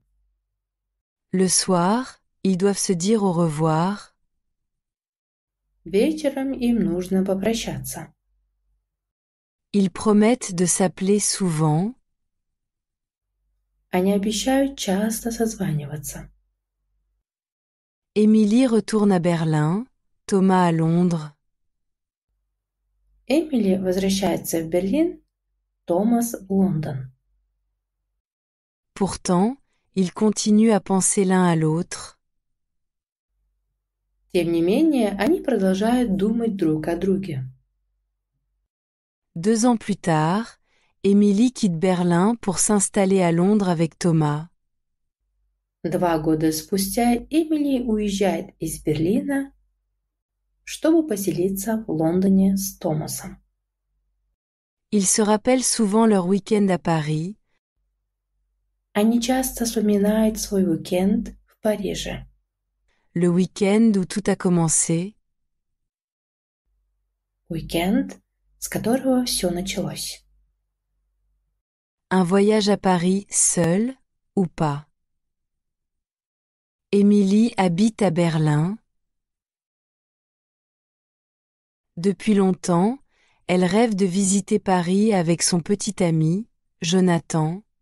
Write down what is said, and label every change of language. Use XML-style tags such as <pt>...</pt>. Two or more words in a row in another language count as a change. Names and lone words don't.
<fr>Le soir, ils doivent se dire au revoir.</fr> <ru>Вечером им нужно попрощаться.</ru> <fr>Ils promettent de s'appeler souvent.</fr> <ru>Они обещают часто созваниваться.</ru> <fr>Émilie retourne à Berlin, Thomas à Londres.</fr> <ru>Эмили возвращается в Берлин, Томас в Лондон.</ru> <fr>Pourtant, ils continuent à penser l'un à l'autre.</fr> <ru>Тем не менее, они продолжают думать друг о друге.</ru> <fr>2 ans plus tard, Émilie quitte Berlin pour s'installer à Londres avec Thomas.</fr> <ru>2 года спустя Эмили уезжает из Берлина, чтобы поселиться в Лондоне с Томасом.</ru> <fr>Ils se rappellent souvent leur week-end à Paris.</fr> <ru>Они часто вспоминают свой уикенд в Париже.</ru> <fr>Le week-end où tout a commencé.</fr> <ru>Уикенд, с которого все началось.</ru> <fr>Un voyage à Paris seul ou pas? Émilie habite à Berlin. Depuis longtemps, elle rêve de visiter Paris avec son petit ami, Jonathan.</fr>